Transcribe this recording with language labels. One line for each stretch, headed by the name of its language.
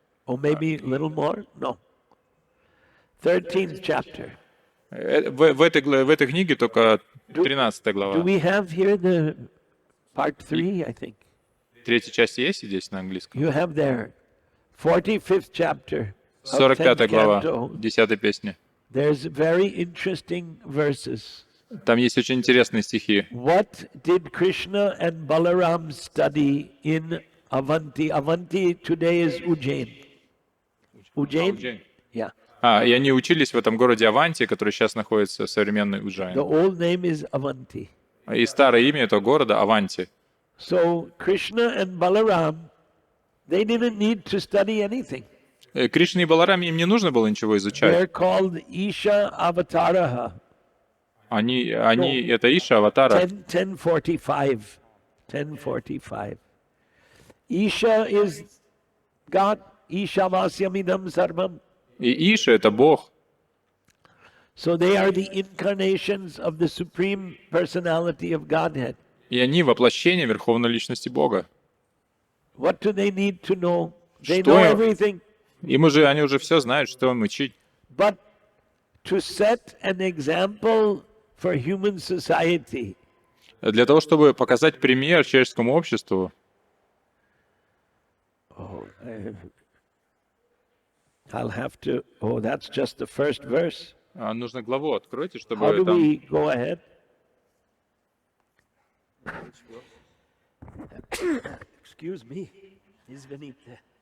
English: Or maybe a little more? No. 13th chapter.
Russian: В этой книге только 13 глава.
English: Do we have here the part 3, I think?
Russian: Третья часть есть здесь на английском?
English: You have there 45th chapter.
Russian: 45 глава, 10 песни.
English: There's very interesting verses.
Russian: Там есть очень интересные стихи.
English: What did Krishna and Balaram study in Avanti? Avanti today is Ujjain. Ujjain? Yeah.
Russian: И они учились в этом городе Аванти, который сейчас находится в современной Уджайн.
English: The old name is Avanti.
Russian: И старое имя этого города Аванти.
English: So Krishna and Balaram, they didn't need to study anything.
Russian: Кришне и Балараме, им не нужно было ничего изучать.
English: They're called Isha Avataraha.
Russian: Они это Иша, Аватара.
English: 1045. 1045. Isha is God.
Sanskrit: Isha Vasyamidam Sarvam.
Russian: И Иша — это Бог.
English: So they are the incarnations of the Supreme Personality of Godhead.
Russian: И они воплощение Верховной Личности Бога.
English: What do they need to know? They know everything.
Russian: Они уже все знают, что им учить.
English: But to set an example for human society,
Russian: Для того, чтобы показать пример человеческому обществу,
English: I'll have to. Oh, that's just the first verse.
Russian: Нужно главу откройте,
English: How
Russian: чтобы
English: do
Russian: там...
English: we go ahead? Excuse me.
Russian: Извините.